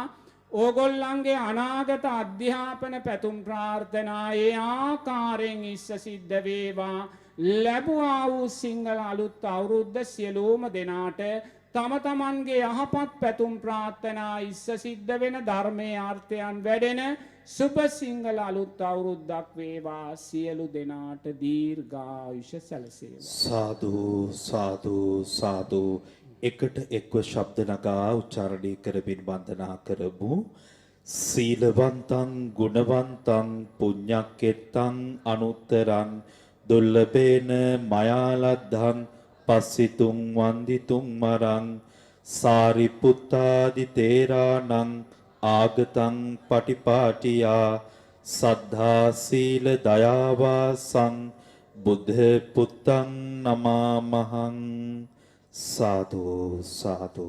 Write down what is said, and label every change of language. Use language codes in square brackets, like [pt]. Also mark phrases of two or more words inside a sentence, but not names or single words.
[si] ඕගොල්ලන්ගේ අනාගත අධ්‍යාපන පැතුම් ප්‍රාර්ථනා ඒ ආකාරයෙන් ඉස්ස සිද්ධ වේවා ලැබුවා වූ සිංහල අලුත් අවුරුද්ද සියලුම දෙනාට තම තමන්ගේ යහපත් පැතුම් ප්‍රාර්ථනා ඉස්ස සිද්ධ වෙන ධර්මයේ අර්ථයන් වැඩෙන සුබ සිංහල අලුත් අවුරුද්දක් වේවා සියලු දෙනාට දීර්ඝායුෂ සැලසේවා සාදු සාදු සාදු එකට එක්ව ශබ්ද නගා උච්චාරණය කරමින් වන්දනා කරමු [pi] සීලවන්තං ගුණවන්තං පුඤ්ඤක්කෙත්තං අනුත්තරං දුර්ලභේන මයාලද්ධං පස්සිතුං වන්දිතුං මරං සාරිපුත්තාදි තේරාණං ආගතං පටිපාටියා සද්ධා සීල දයාවාසං බුද්ධ පුත්තං නමාමහං සාදු සාදු